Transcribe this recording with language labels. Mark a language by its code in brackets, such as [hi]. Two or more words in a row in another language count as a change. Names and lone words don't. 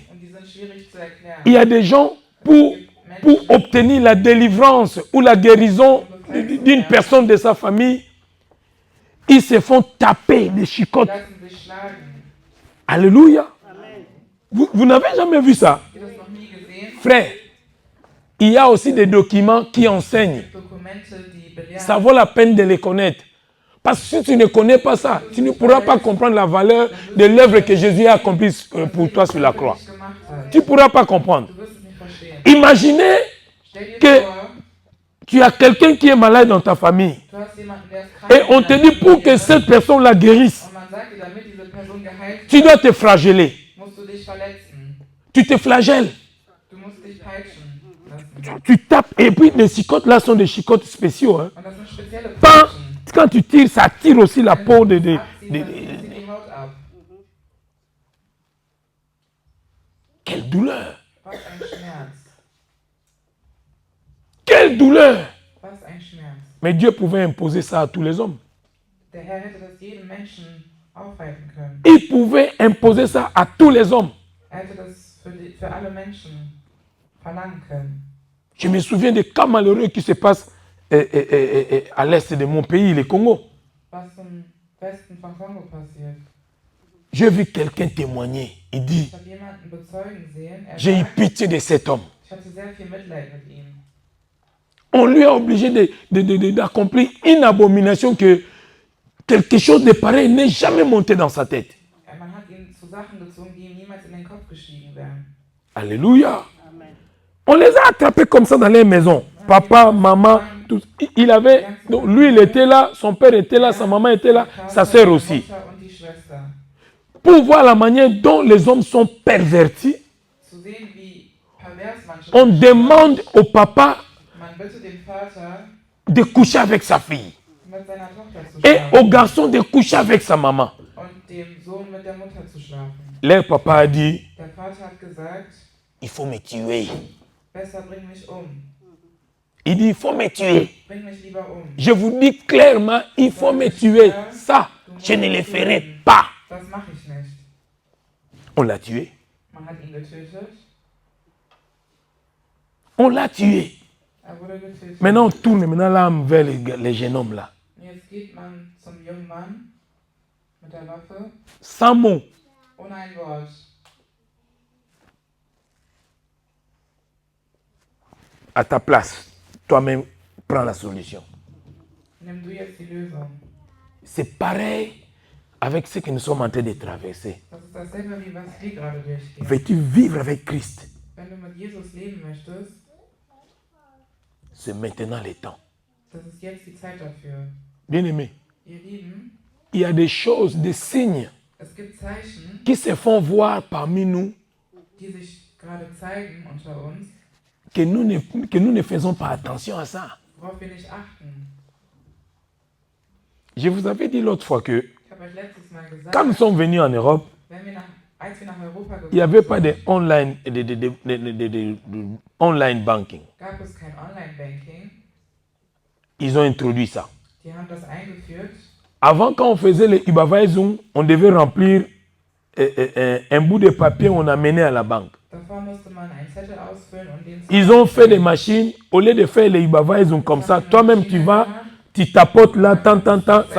[de] und die sind schwierig zu erklären. [fr] Il y a des gens, pour obtenir la délivrance ou la guérison d'une personne de sa famille, ils se font taper des chicottes. [de] Lassen sich schlagen. [fr] Alléluia. Vous n'avez jamais vu ça? [de] Habt ihr das noch nie gesehen? [fr] Frère, il y a aussi des documents qui enseignent. [de] Dokumente, die belehren. [fr] Ça vaut la peine de les connaître. Parce que si tu ne connais pas ça, tu ne pourras pas comprendre la valeur de l'œuvre que Jésus a accomplie pour toi sur la croix. Tu ne pourras pas comprendre. [de] Du wirst es nicht verstehen. [fr] Imaginez [de] Stell dir [fr] que [de] vor, [fr] tu as quelqu'un qui est malade dans ta famille. [de] du hast jemanden, der ist krank. [fr] Et on te dit pour que cette personne la guérisse, [de] Und man sagt dir, damit diese Person geheilt [fr] tu dois te flageller. [de] musst du dich verletzen. [fr] Tu te flagelles. [de] Du musst dich peitschen lassen. [fr] Tu tapes. Et puis les chicottes là sont des chicottes spéciaux. Hein. [de] Und das sind spezielle [fr] Quand, [de] Peitschen. [fr] quand tu tires, ça tire aussi la peau [de] Wenn [fr] de... [de] du abziehst, dann zieht sie die Haut ab. [fr] Quelle douleur! [de] Was ein Schmerz. [fr] Quelle douleur! [de] Was ein Schmerz. [fr] Mais Dieu pouvait imposer ça à tous les hommes. [de] Der Herr hätte das jedem Menschen aufhalten können. [fr] Il pouvait imposer ça à tous les hommes. [de] Er hätte das für alle Menschen verlangen können. [fr] Je me souviens des cas malheureux qui se passent à l'est de mon pays, le Congo. [de] Was im Westen von Kongo passiert. [fr] J'ai vu quelqu'un témoigner. Il dit, [de] Ich habe jemanden bezeugen sehen. Er [fr] j'ai eu [de] sagt, [fr] pitié de cet homme. [de] ich hatte sehr viel Mitleid mit ihm. [fr] On lui a obligé d'accomplir une abomination que quelque chose de pareil n'est jamais monté dans sa tête. [de] Man hat ihn zu Sachen gezwungen, die ihm niemals in den Kopf gestiegen wären. [fr] Alléluia. On les a attrapés comme ça dans les maisons. Papa, maman, tout. Il avait, donc lui il était là, son père était là, sa maman était là, sa sœur aussi. [de] Mutter und die Schwester. [fr] Pour voir la manière dont les hommes sont pervertis, [de] Zu sehen, wie pervers manche [fr] on [de] Menschen [fr] demande au papa [de] Man bittet den Vater, [fr] de coucher avec sa fille [de] mit seiner Tochter zu [fr] et [de] schlafen [fr] au garçon de coucher avec sa maman. [de] und dem Sohn mit der Mutter zu schlafen. [fr] Leur papa a dit, [de] Der Vater hat gesagt, [fr] il faut me tuer. [de] besser bring mich um. [fr] Il dit, il faut me tuer. Bring mich lieber um. Je vous dis clairement, il faut me tuer. Ça, je ne le ferai pas. [de] Das mache ich nicht. [fr] On l'a tué. [de] Man hat ihn getötet. [fr] On l'a tué. [de] Er wurde getötet. [fr] Maintenant, on tourne maintenant là vers les jeunes hommes là. [de] Jetzt geht man zum jungen Mann mit der Waffe [fr] Sans mots. [de] ohne ein Wort. [fr] À ta place, toi-même, prends la solution. [de] Nimm du jetzt die Lösung. [fr] C'est pareil avec ce que nous sommes en train de traverser. [de] Das ist dasselbe, wie was wir gerade durchgehen. [fr] Veux-tu vivre avec Christ? [de] Wenn du mit Jesus leben möchtest, [fr] C'est maintenant le temps. [de] das ist jetzt die Zeit dafür. [fr] Bien-aimés, [de] Ihr Lieben, [fr] il y a des choses, des signes [de] es gibt Zeichen, [fr] qui se font voir parmi nous [de] die sich gerade zeigen unter uns, [fr] que nous ne faisons pas attention à ça. [de] worauf wir nicht achten. [fr] Je vous avais dit l'autre fois que [de] Ich habe euch letztes Mal gesagt, [fr] quand nous sommes venus en Europe, [de] als wir nach Europa [fr] il n'y avait [de] gekommen [fr] pas [de] sind, [en] de online banking. [de] gab es kein Online-Banking. [fr] ils ont introduit ça. [de] Die haben das eingeführt. [fr] Avant, quand on faisait les Überweisung, on devait remplir un bout de papier on amenait à la banque. [de] Davor musste man einen Zettel ausfüllen und den [fr] Ils ont fait des machines, au lieu de faire les Überweisung comme ça, toi-même tu vas, tu tapotes là, tant. Ça.